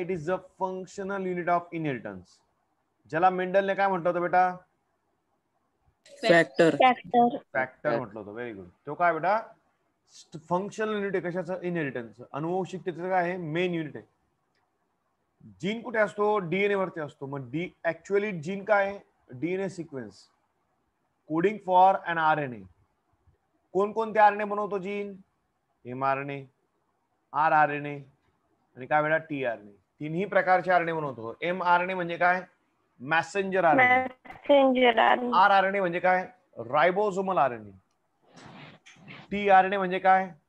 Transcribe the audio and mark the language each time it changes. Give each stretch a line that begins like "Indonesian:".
English: It is the functional unit of inheritance.
Marathi: ज्याला मेंडलने काय म्हटलं होतं बेटा?
English: Factor.
Marathi: फॅक्टर म्हटलं होतं.
English: Very good.
Marathi: तो काय बेटा? फंक्शनल युनिट आहे. कशाचं? इनहेरिटन्स. अनुवंशिकतेचं काय आहे? मेन युनिट आहे. जीन कुठे असतो? डीएनए वरती असतो. मग ऍक्च्युअली जीन काय आहे?
English: DNA sequence coding for an RNA.
Marathi: कोणकोणते आरएनए बनवतो जीन? एमआरएनए, आरआरएनए आणि काय बेटा? टीआरएनए. तिन्ही प्रकारचे आरएनए बनवतो. mRNA म्हणजे काय?
English: Messenger RNA. Messenger RNA.
Marathi: rRNA म्हणजे काय? रायबोसोमल आरएनए. tRNA म्हणजे काय?